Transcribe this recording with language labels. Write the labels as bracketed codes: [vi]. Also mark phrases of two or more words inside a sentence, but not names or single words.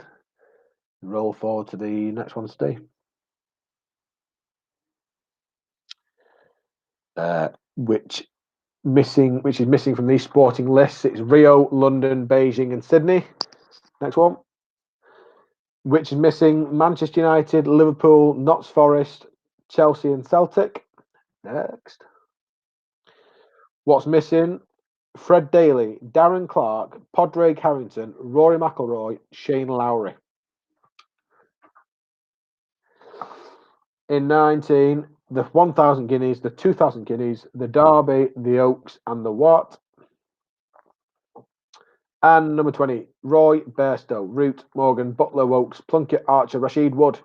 [en] Roll forward to the next one, Steve. Which is missing from these sporting lists. It's Rio, London, Beijing, and Sydney. Next one. Which is missing? Manchester United, Liverpool, Notts Forest, Chelsea, and Celtic. Next. What's missing? Fred Daly, Darren Clark, Padraig Harrington, Rory McIlroy, Shane Lowry. In 19, the 1,000 guineas, the 2,000 guineas, the Derby, the Oaks, and the what? And number 20, Roy, Bairstow, Root, Morgan, Butler, Wokes, Plunkett, Archer, Rashid, Wood.